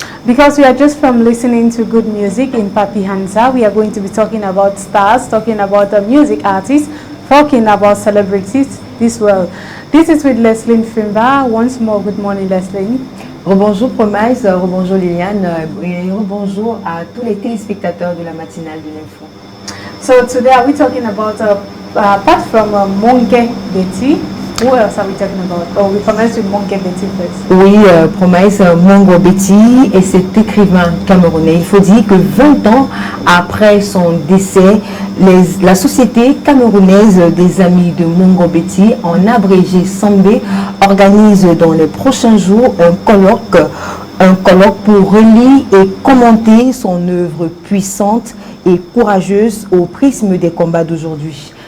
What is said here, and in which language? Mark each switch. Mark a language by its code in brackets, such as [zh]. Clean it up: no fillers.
[en] Because we are just from listening to good music in Papi Hansa, we are going to be talking about stars, talking about music artists, talking about celebrities this world. This is with Leslie Fimba. Once more, good morning, Leslie. [fr] Rebonjour Promise, rebonjour Liliane et rebonjour à tous les téléspectateurs de la matinale de l'info. [en] So today are we talking about, apart from Monge Betty, who else are we talking about? Oh, we commence with Monge Betty first. [fr] Oui, Promise, Mongo Betty est cet écrivain camerounais. Il faut dire que 20 ans après son décès, la Société camerounaise des amis de Mongo Betty, en abrégé Sambé, organise dans les prochains jours un colloque pour relire et commenter son œuvre puissante et courageuse au prisme des combats d'aujourd'hui.